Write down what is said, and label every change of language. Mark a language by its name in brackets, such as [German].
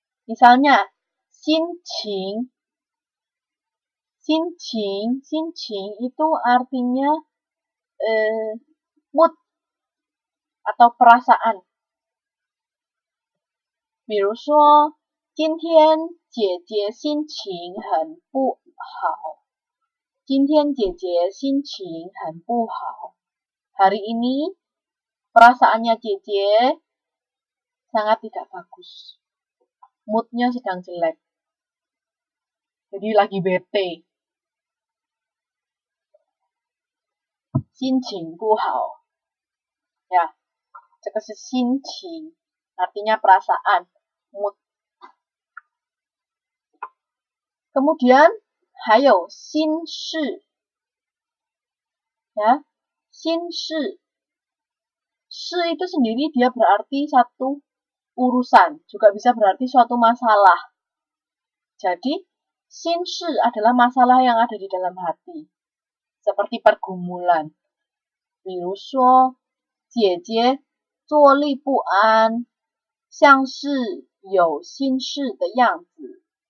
[Indonesian] Misalnya 心情 itu artinya mood atau perasaan. [Chinese] 比如说今天姐姐心情很不好。今天姐姐心情很不好。 [Indonesian] Hari ini perasaannya Jeje sangat tidak bagus. Moodnya sedang jelek. Jadi lagi bete. [Chinese] 心情不好。 [Indonesian] Ya, [Chinese] 这个是心情 [Indonesian] artinya perasaan, mood. Kemudian [Chinese] 还有心事 [Indonesian] ya, 心事 事 itu sendiri dia berarti satu urusan, juga bisa berarti suatu masalah. Jadi 心事 adalah masalah yang ada di dalam hati, seperti pergumulan. [Chinese] 比如说姐姐坐立不安，像是有心事的样子。